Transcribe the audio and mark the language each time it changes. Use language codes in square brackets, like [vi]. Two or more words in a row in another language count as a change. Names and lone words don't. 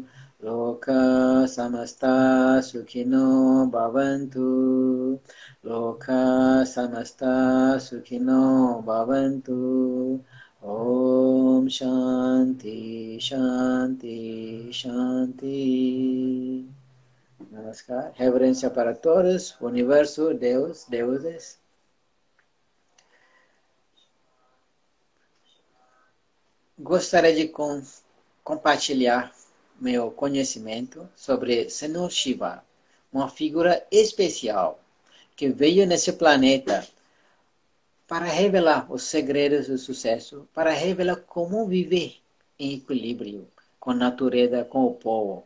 [sa] Loka samasta sukhino bhavantu. Loka samasta sukhino bhavantu. Om Shanti, Shanti, Shanti. [pt] Namaskar. Reverência para todos, universo, Deus, deuses. Gostaria de compartilhar meu conhecimento sobre Senhor Shiva, uma figura especial que veio nesse planeta para revelar os segredos do sucesso, para revelar como viver em equilíbrio com a natureza, com o povo.